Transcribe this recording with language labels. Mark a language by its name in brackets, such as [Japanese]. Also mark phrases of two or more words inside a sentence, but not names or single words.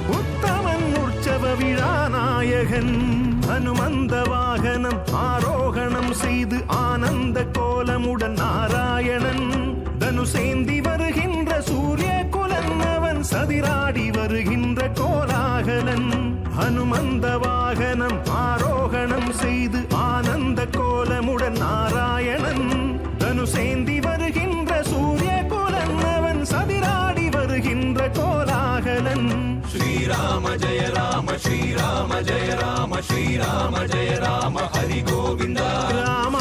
[Tamil] உத்தமன் உற்சவ விழாநாயகன் அனுமந்த வாகனம் ஆரோகணம் செய்து ஆனந்த கோலமுடன் நாராயணன் தனுசேந்தி வருகின்ற சூரிய குலன் அவன் சதிராடி வருகின்ற கோலாகலன் அனுமந்த வாகனம் ஆரோகணம் செய்து ஆனந்த கோலமுடன் நாராயணன் தனுசேந்தி வருகின்ற சூரிய குலன் அவன் சதிராடி வருகின்ற கோலாகலன் [Sanskrit] श्रीराम जय राम श्रीराम जय राम श्रीराम जय राम हरि गोविन्द [Tamil] ராமா